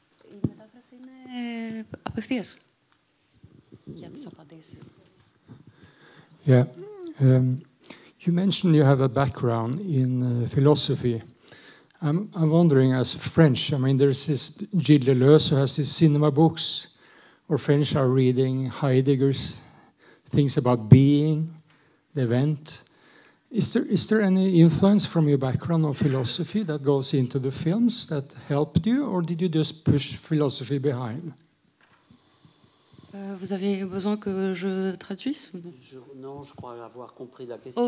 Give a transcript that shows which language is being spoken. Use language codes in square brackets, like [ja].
[el] Η μετάφραση είναι απευθείας. Για τις απαντήσεις. [en] Yeah. You mentioned you have a background in philosophy. I'm wondering, as French, I mean, there's this Gilles Deleuze who has his cinema books, or French are reading Heidegger's things about being, the event. Is there any influence from your background of philosophy that goes into the films that helped you, or did you just push philosophy behind? [fr] Vous avez besoin que je traduise? Non, je crois avoir compris la question.